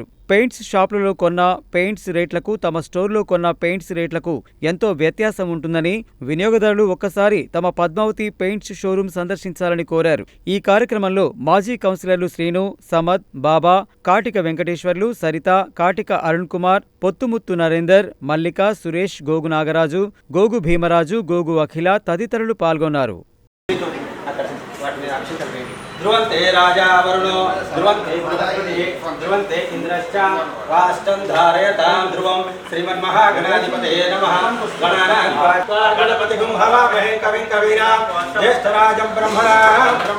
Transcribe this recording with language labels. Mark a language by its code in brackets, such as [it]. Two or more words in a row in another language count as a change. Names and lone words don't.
[te] పెయింట్స్ షాపులలో కొన్న పెయింట్స్ రేట్లకు తమ స్టోర్లో కొన్న పెయింట్స్ రేట్లకు ఎంతో వ్యత్యాసం ఉంటుందని, వినియోగదారులు ఒక్కసారి తమ పద్మావతి పెయింట్స్ షోరూం సందర్శించాలని కోరారు. ఈ కార్యక్రమంలో మాజీ కౌన్సిలర్లు శ్రీను, సమద్, బాబా, కాటిక వెంకటేశ్వర్లు, సరిత, కాటిక అరుణ్ కుమార్, పొత్తుముత్తు నరేందర్, మల్లిక, సురేష్, గోగు నాగరాజు, గోగు భీమరాజు, గోగు అఖిల తదితరులు పాల్గొన్నారు. [sa] ध्रुवन्ते राजा वरुणो ध्रुवन्ते बृहस्पति ध्रुवन्ते इंद्रश्च राष्ट्रं धारयतां ध्रुवं श्रीमन्महागणाधिपतये नमः गणानां गणपतिगुं हवामहे कविं कवीनां ज्येष्ठराजं ब्रह्मणां